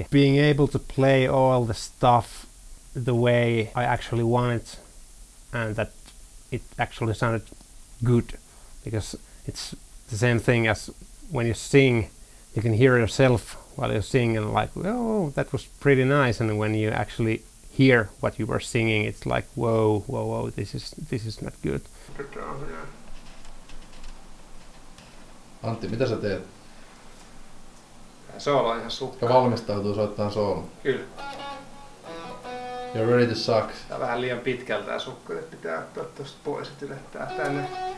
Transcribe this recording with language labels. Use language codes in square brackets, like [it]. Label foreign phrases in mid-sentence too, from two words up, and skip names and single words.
[en] being able to play all the stuff the way I actually wanted, and that it actually sounded good, because it's the same thing as when you sing. You can hear yourself while you sing and like, oh, that was pretty nice, and when you actually hear what you were singing, it's like, whoa, whoa, whoa, this is not good. [fi] Antti, mitä sä teet? Soolo on ihan sukkaa. Ja valmistautuu soittaa soolon. Kyllä. [en] You're ready to suck. [fi] Tää on vähän liian pitkältä tää sukka, että pitää ottaa tosta pois, että ylettää tänne.